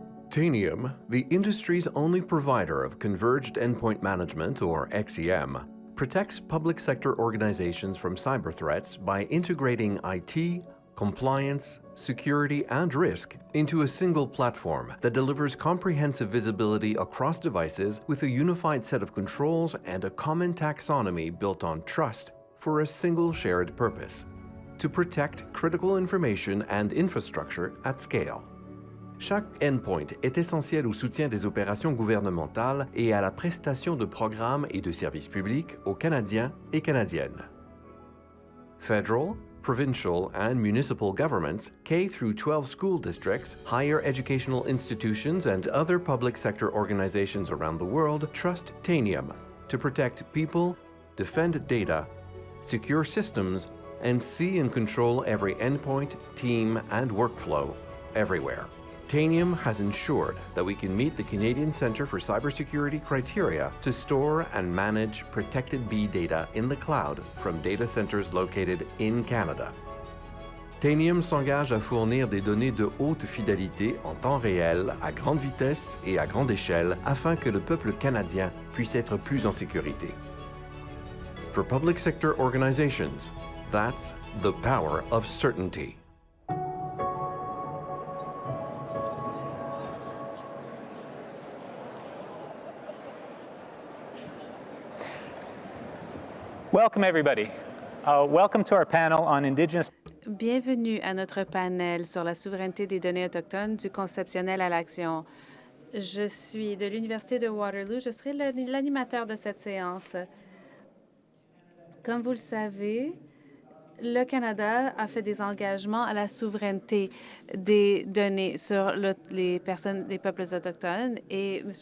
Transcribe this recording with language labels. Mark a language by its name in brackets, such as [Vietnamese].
[English] Tanium, the industry's only provider of converged endpoint management, or XEM, protects public sector organizations from cyber threats by integrating IT, compliance, security, and risk into a single platform that delivers comprehensive visibility across devices with a unified set of controls and a common taxonomy built on trust for a single shared purpose: to protect critical information and infrastructure at scale. [French] Chaque endpoint est essentiel au soutien des opérations gouvernementales et à la prestation de programmes et de services publics aux Canadiens et Canadiennes. [English] Federal, provincial, and municipal governments, K through 12 school districts, higher educational institutions, and other public sector organizations around the world trust Tanium to protect people, defend data, secure systems, and see and control every endpoint, team, and workflow everywhere. Tanium has ensured that we can meet the Canadian Centre for Cybersecurity criteria to store and manage protected B data in the cloud from data centers located in Canada. [French] Tanium s'engage à fournir des données de haute fidélité en temps réel, à grande vitesse et à grande échelle afin que le peuple canadien puisse être plus en sécurité. [English] For public sector organizations, that's the power of certainty. Welcome, everybody. Welcome to our panel on Indigenous. [French] Bienvenue à notre panel sur la souveraineté des données autochtones du conceptionnel à l'action. Je suis de l'Université de Waterloo. Je serai l'animateur de cette séance. Comme vous le savez, le Canada a fait des engagements à la souveraineté des données sur les personnes, les peuples autochtones. Et M.